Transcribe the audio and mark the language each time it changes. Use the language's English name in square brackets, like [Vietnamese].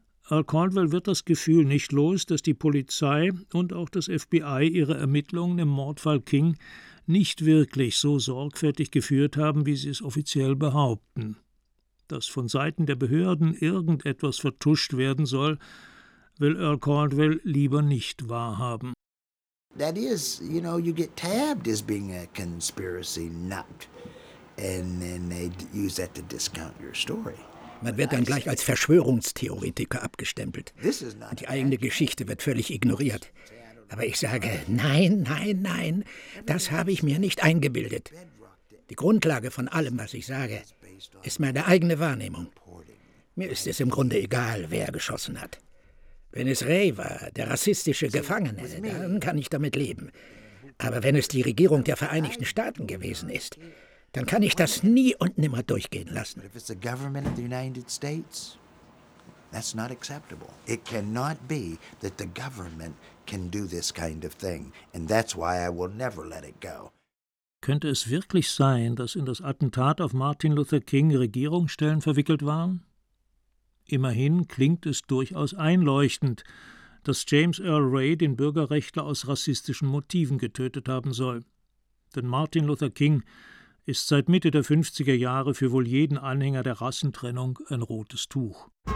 [German] Earl Caldwell wird das Gefühl nicht los, dass die Polizei und auch das FBI ihre Ermittlungen im Mordfall King nicht wirklich so sorgfältig geführt haben, wie sie es offiziell behaupten. Dass von Seiten der Behörden irgendetwas vertuscht werden soll, will Earl Caldwell lieber nicht wahrhaben. [English] That is, you know, you get tabbed as being a conspiracy nut. And then they use that to discount your story. [German] Man wird dann gleich als Verschwörungstheoretiker abgestempelt. Und die eigene Geschichte wird völlig ignoriert. Aber ich sage, nein, nein, nein, das habe ich mir nicht eingebildet. Die Grundlage von allem, was ich sage, ist meine eigene Wahrnehmung. Mir ist es im Grunde egal, wer geschossen hat. Wenn es Ray war, der rassistische Gefangene, dann kann ich damit leben. Aber wenn es die Regierung der Vereinigten Staaten gewesen ist, dann kann ich das nie und nimmer durchgehen lassen. [English] If it's the government of the United States, that's not acceptable. It cannot be that the government can do this kind of thing. And that's why I will never let it go. [German] Könnte es wirklich sein, dass in das Attentat auf Martin Luther King Regierungsstellen verwickelt waren? Immerhin klingt es durchaus einleuchtend, dass James Earl Ray den Bürgerrechtler aus rassistischen Motiven getötet haben soll. Denn Martin Luther King ist seit Mitte der 50er Jahre für wohl jeden Anhänger der Rassentrennung ein rotes Tuch.